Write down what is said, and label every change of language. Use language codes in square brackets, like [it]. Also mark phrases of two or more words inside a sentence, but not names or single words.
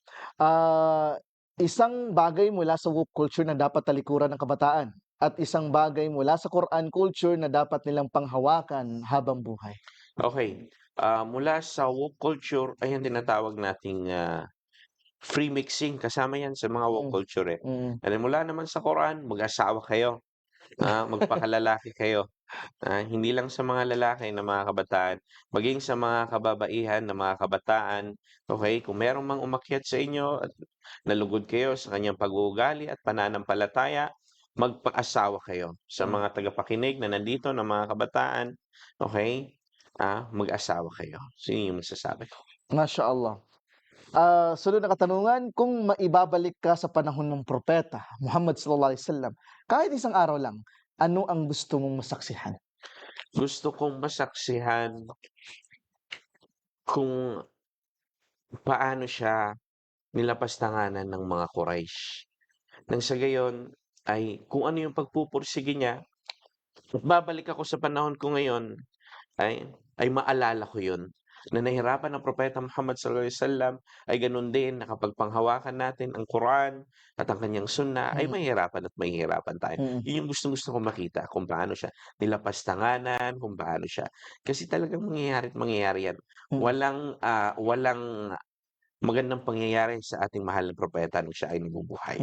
[tl] Isang bagay mula sa [en] woke culture [tl] na dapat talikuran ng kabataan at isang bagay mula sa [en] Quran culture [tl] na dapat nilang panghawakan habang buhay. Okay. Mula sa [en] woke culture [tl] ay ang tinatawag nating free mixing. Kasama yan sa mga woke Mm. culture eh. Mm. And mula naman sa Quran, mag-asawa kayo. Magpakalalaki kayo. Hindi lang sa mga lalaki na mga kabataan, maging sa mga kababaihan na mga kabataan, okay? Kung merong mang umakyat sa inyo at nalugod kayo sa kanyang pag-uugali at pananampalataya, magpaasawa kayo. Sa Mm. mga tagapakinig na nandito na mga kabataan, okay? Mag-asawa kayo. So, yun yung masasabi ko. Mashallah. Sunod na katanungan, kung maibabalik ka sa panahon ng propeta Muhammad [ar] صلى الله عليه وسلم, [tl] kahit isang araw lang, ano ang gusto mong masaksihan? Gusto kong masaksihan kung paano siya nilapastanganan ng mga Quraysh. Nang sa gayon ay kung ano yung pagpupursige niya, at babalik ako sa panahon ko ngayon ay maalala ko yun na nahirapan ang Propeta Muhammad [ar] صلى الله عليه وسلم [tl] ay ganun din na kapag panghawakan natin ang Quran at ang kanyang sunnah ay Mm. mahihirapan tayo. Mm. Yun yung gustong-gusto kong makita kung paano siya nilapastanganan, kung paano siya. Kasi talagang mangyayari at mangyayari yan. Mm. Walang magandang pangyayari sa ating mahal na propeta nung siya ay nabubuhay.